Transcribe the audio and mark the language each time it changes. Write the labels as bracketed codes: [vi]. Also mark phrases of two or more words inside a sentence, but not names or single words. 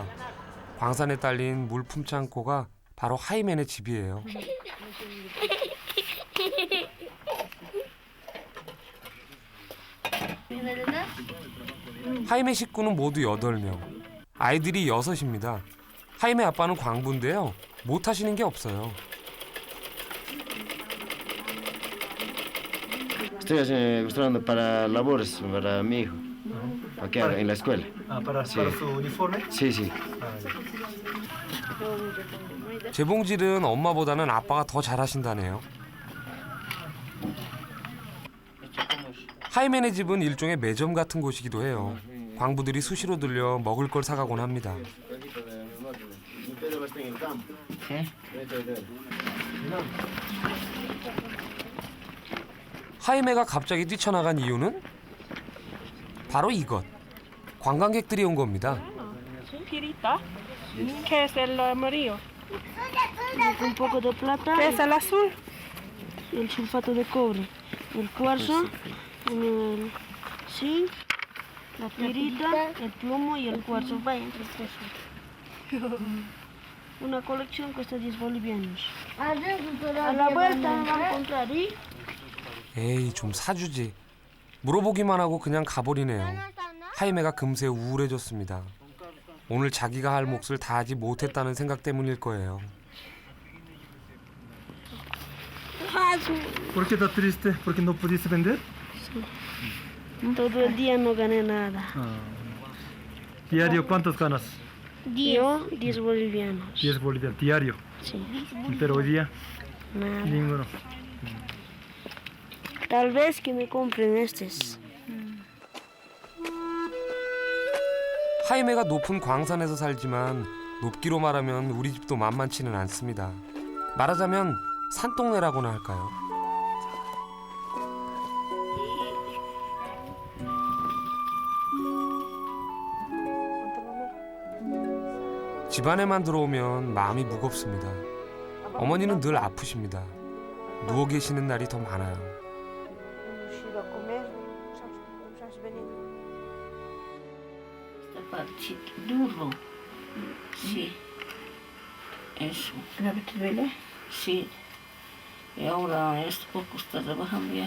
[ko] 광산에 딸린 물품 창고가 바로 하이메네 집이에요. 하이메 식구는 모두 8명. 아이들이 6입니다. 하이메 아빠는 광부인데요. 못하시는 게 없어요. [es] Estoy construyendo para labores para mi hijo, aquí en la escuela. para su uniforme? Sí, sí. [ko] 재봉질은 엄마보다는 아빠가 더 잘하신다네요. 하이메네 집은 일종의 매점 같은 곳이기도 해요. 광부들이 수시로 들려 먹을 걸 사가곤 합니다. 하이메가 갑자기 뛰쳐나간 이유는 바로 이것. 관광객들이 온 겁니다. [es] Pirita. ¿Qué es el amarillo? Un poco de plata ¿Qué es el azul? y el sulfato de cobre. El cuarzo, el zinc, la pirita, el plomo y el cuarzo. Vaya, entre cosas. Una colección cuesta 10 bolivianos. A la vuelta me van a encontrar y... [ko] 에이, 좀 사주지. 물어보기만 하고 그냥 가버리네요. 하이메가 금세 우울해졌습니다. 오늘 자기가 할 몫을 다하지 못했다는 생각 때문일 거예요. [es] ¿Por qué estás triste? ¿Porque no pudiste vender? Todo el día no gané nada. Diario, ¿cuántos ganas? Yo, 10 bolivianos. 10 bolivianos. Diario. Sí, Pero hoy día, nada. ninguno. Tal vez que me compren estos. [ko] 하이메가 높은 광산에서 살지만 높기로 말하면 우리 집도 만만치는 않습니다. 말하자면 산동네라고나 할까요? 집안에만 들어오면 마음이 무겁습니다. 어머니는 늘 아프십니다. 누워 계시는 날이 더 많아요. [es] Esta parte duro. Sí. Eso. ¿Grave te duele? Sí. Y ahora esto poco está trabajando ya.